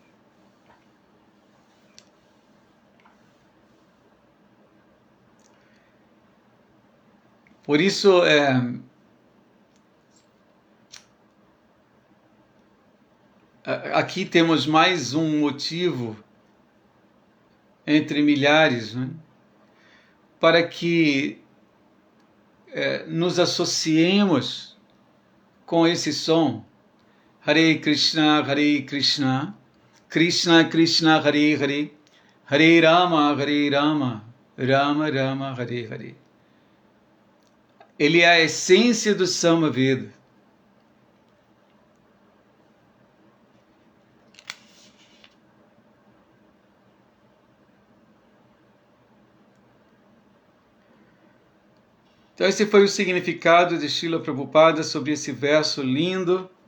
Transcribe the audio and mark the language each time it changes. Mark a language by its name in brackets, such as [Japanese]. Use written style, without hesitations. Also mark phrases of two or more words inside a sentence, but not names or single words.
[Portuguese] Por isso, aqui temos mais um motivo entre milhares, né, para que nos associemos com esse som. [Sanskrit] हरे कृष्ण, कृष्ण कृष्ण, हरे हरे, हरे राम, राम राम, हरे हरे. [Portuguese] Ele é a essência do Samaveda. Então esse foi o significado de Srila Prabhupada sobre esse verso lindo.